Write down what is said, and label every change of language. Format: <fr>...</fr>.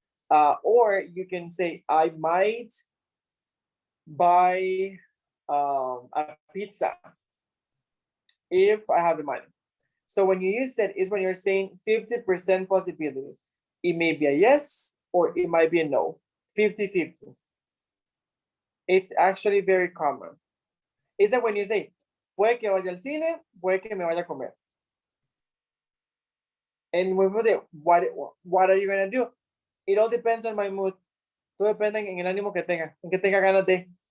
<en>Or you can say, I might buy a pizza if I have the money. So when you use it is when you're saying 50% possibility. It may be a yes or it might be a no. 50-50. It's actually very common. It's that when you say,</en> <es>puede que vaya al cine, puede que me vaya a comer.</es> <en>And when we say, what are you gonna do? It all depends on my mood.</en> <es>Todo depende en el ánimo que tenga, en que tenga ganas de.</es>